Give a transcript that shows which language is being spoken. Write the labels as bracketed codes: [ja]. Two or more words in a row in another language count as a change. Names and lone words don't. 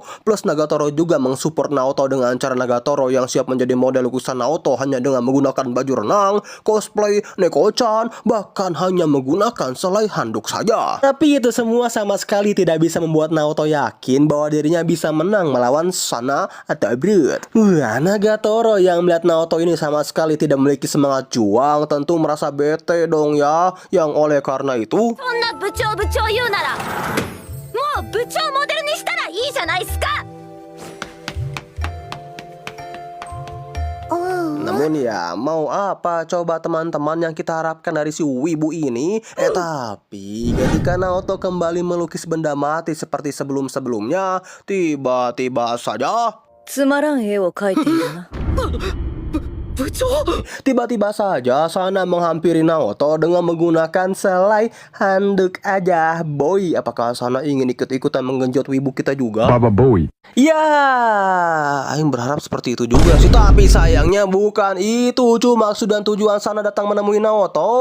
[id] Plus Nagatoro juga mensupport Naoto dengan cara Nagatoro yang siap menjadi model lukisan Naoto hanya dengan menggunakan baju renang, cosplay, Neko-chan, bahkan hanya menggunakan selai handuk saja. Tapi itu semua sama sekali tidak bisa membuat Naoto yakin bahwa dirinya bisa menang melawan Sana atau Brute. Wah, Nagatoro yang melihat Naoto ini sama sekali tidak memiliki semangat juang tentu merasa bete dong ya. Yang oleh karena itu, [ja] そんな部長言うならもう部長モデルにしたらいいじゃないっすか。 [id] namun ya mau apa coba teman-teman yang kita harapkan dari si wibu ini. Tapi ketika Naoto kembali melukis benda mati seperti sebelum-sebelumnya, tiba-tiba saja [ja] つまらん絵を描いているな。部長 [id] Tiba-tiba saja Sana menghampiri Naoto dengan menggunakan selai handuk aja. Boy, apakah Sana ingin ikut-ikutan menggenjot wibu kita juga? Baba Boy. Ya, Aing berharap seperti itu juga sih. Tapi sayangnya bukan itu maksud dan tujuan Sana datang menemui Naoto.